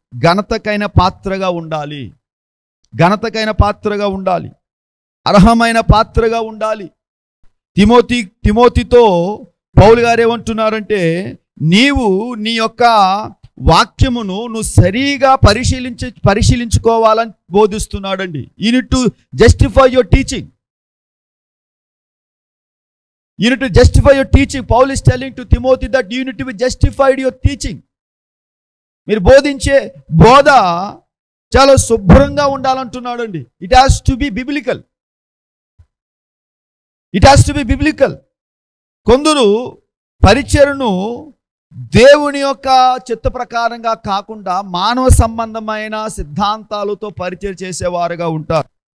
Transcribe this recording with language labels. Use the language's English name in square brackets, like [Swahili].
[Telugu] ఘనతకైన పాత్రగా ఉండాలి, ఘనతకైన పాత్రగా ఉండాలి, అర్హమైన పాత్రగా ఉండాలి. తిమోతితో పౌలు గారు ఏమంటున్నారంటే, నీవు నీ యొక్క వాక్యమును నువ్వు సరిగా పరిశీలించుకోవాలని బోధిస్తున్నాడండి. [English] You need to justify your teaching. You need to justify your teaching. Paul is telling to Timothy that you need to be justified your teaching. [Telugu] మీరు బోధించే బోధ చాలా శుభ్రంగా ఉండాలంటున్నాడండి. [English] It has to be biblical. It has to be biblical. [Telugu] కొందరు పరిచర్ను దేవుని యొక్క చిత్త ప్రకారంగా కాకుండా మానవ సంబంధమైన సిద్ధాంతాలతో పరిచర్య చేసేవారుగా ఉంటారు.